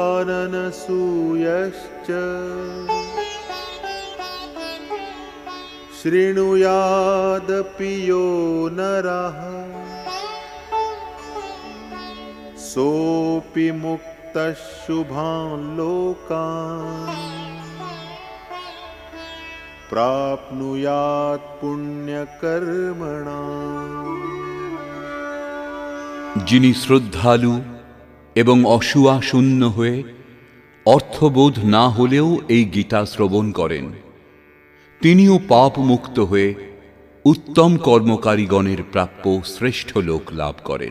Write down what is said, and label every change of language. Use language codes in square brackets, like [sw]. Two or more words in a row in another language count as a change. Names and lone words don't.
[sa] শ্রদ্ধাবাননসূয়শ্চ शृणुयादपि यो नरः सोऽपि मुक्तः शुभान् लोकान् प्राप्नुयात् पुण्यकर्मणाम्। [bn] যিনি শ্রদ্ধালু এবং অসূয়া শূন্য হয়ে অর্থবোধ না হলেও এই গীতা শ্রবণ করেন, তিনিও পাপ মুক্ত হয়ে উত্তম কর্মকারীগণের প্রাপ্য শ্রেষ্ঠ লোক লাভ করেন।